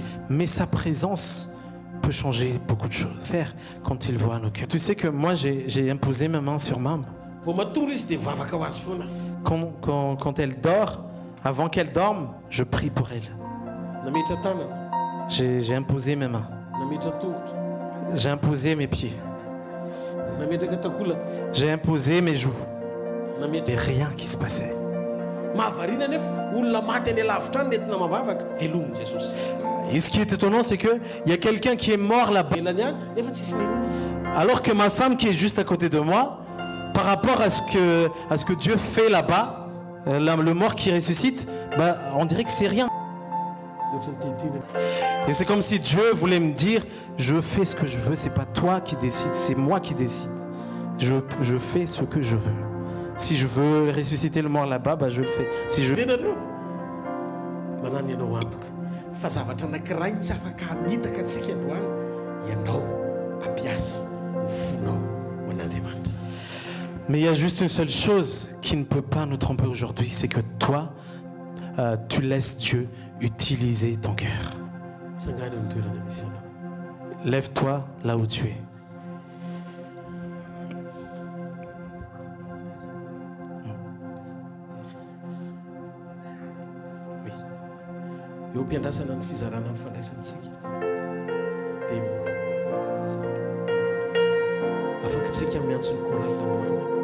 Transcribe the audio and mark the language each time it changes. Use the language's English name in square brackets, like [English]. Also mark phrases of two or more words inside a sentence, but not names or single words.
[French] Mais sa présence peut changer beaucoup de choses. Faire quand il voit nos cœurs. Tu sais que moi j'ai imposé ma main sur Mam. [Malagasy] Vao matory izy dia vavaka ho azy foana. [French] Quand elle dort, Avant qu'elle dorme, je prie pour elle. [Malagasy] Namiditra tanana, [French] J'ai imposé mes mains. [Malagasy] namiditra tongotra, [French] J'ai imposé mes pieds. [Malagasy] nametraka takolaka, [French] J'ai imposé mes joues. Et [Malagasy] nametraka [French] rien qui se passait. [Malagasy] mahavarina nefa olona maty any alavitra any nentina mambavaka velomin'i Jesosy. [French] Et ce qui est étonnant, c'est qu'il y a quelqu'un qui est mort là-bas. [Malagasy] Elany any nefa tsisy ninona. [French] Alors que ma femme qui est juste à côté de moi, par rapport à ce que Dieu fait là-bas, le mort qui ressuscite, bah, on dirait que c'est rien. Et c'est comme si Dieu voulait me dire, je fais ce que je veux, c'est pas toi qui décides, c'est moi qui décide. Je fais ce que je veux. Si je veux ressusciter le mort là-bas, bah, je le fais. Si je... [Malagasy] Enareo manano ianao antoka fa zavatra anankiray tsy afaka hanitaka antsika androany ianao ampiasa ny fonao ho an'Andriamanitra. [French] Mais il y a juste une seule chose qui ne peut pas nous tromper aujourd'hui, c'est que toi, tu laisses Dieu utiliser ton cœur. [Malagasy] Tsangany amin'ny toerana misy ianao. [French] Lève-toi là où tu es. Oui. [Malagasy] Eo am-piandrasana ny fizarana ny fandraisantsika dia afaka tsika miantso ny chorale androany.